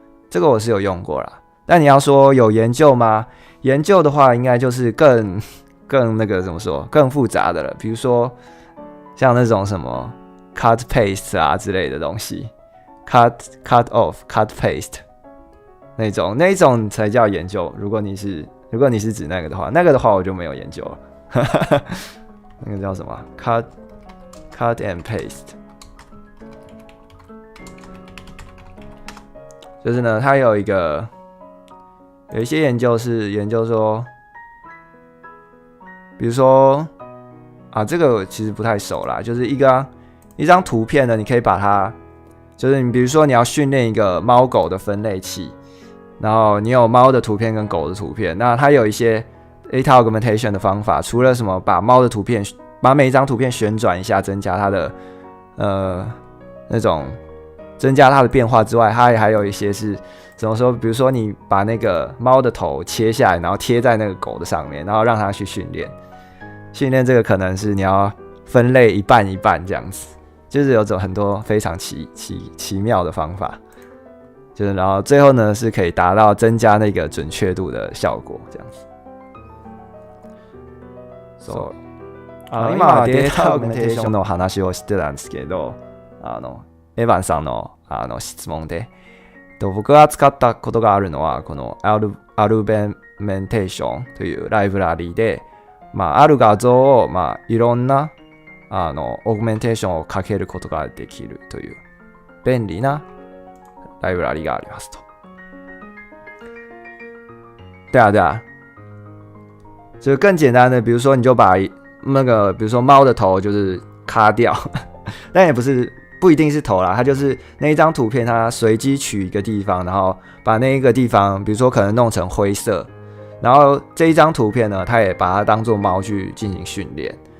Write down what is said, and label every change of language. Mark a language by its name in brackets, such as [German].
[Chinese] 这个我是有用过啦，但你要说有研究吗？研究的话，应该就是更那个怎么说，更复杂的了。比如说像那种什么 cut paste 啊之类的东西 ，cut off cut paste 那种才叫研究。如果你是指那个的话，我就没有研究了。那个叫什么 ？cut and paste。就是呢，它有一些研究是研究说，比如说这个我其实不太熟啦，就是一张图片呢，你可以把它，就是你比如说你要训练一个猫狗的分类器，然后你有猫的图片跟狗的图片，那它有一些 data augmentation 的方法，除了什么把每一张图片旋转一下，增加它的那种增加它的变化之外，它还有一些是怎么说？比如说你把那个猫的头切下来，然后贴在那个狗的上面，然后让它去训练。训练这个可能是你要分类一半一半这样子，就是有种很多非常奇妙的方法，就是然后最后呢是可以达到增加那个准确度的效果这样子。 [Japanese] そう今はデータアグメンテーションの話をしてたんですけど、エヴァンさんの質問で、僕が使ったことがあるのはこのアルベメンテーションというライブラリで、ある画像をいろんなオーグメンテーションをかけることができるという便利なライブラリがありますと。 [Chinese] 对啊，就更简单的，比如说你就把那个，比如说猫的头就是卡掉，但也不一定是头啦，它就是那一张图片，它随机取一个地方，然后把那一个地方，比如说可能弄成灰色，然后这一张图片呢，它也把它当做猫去进行训练。